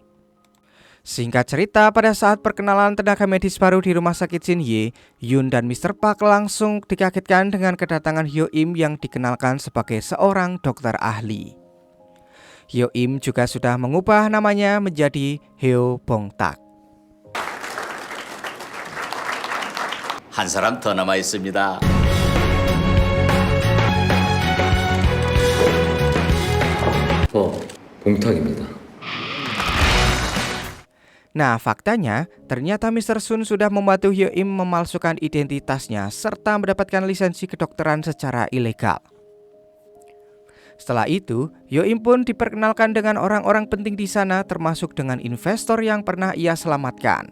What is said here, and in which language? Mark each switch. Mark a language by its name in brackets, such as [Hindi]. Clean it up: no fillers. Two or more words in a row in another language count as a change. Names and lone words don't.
[Indonesian] Singkat cerita, pada saat perkenalan tenaga medis baru di rumah sakit Shin Hye, Yoon dan Mr. Park langsung dikagetkan dengan kedatangan Hyo Im yang dikenalkan sebagai seorang dokter ahli. Hyo Im juga sudah mengubah namanya menjadi Heo Bong-tak. [Korean] 한 사람 더 남아 있습니다. 봉탁입니다. [Indonesian] Nah, faktanya ternyata Mr. Sun sudah membantu Hyo Im memalsukan identitasnya serta mendapatkan lisensi kedokteran secara ilegal. Setelah itu, Hyo Im pun diperkenalkan dengan orang-orang penting di sana, termasuk dengan investor yang pernah ia selamatkan.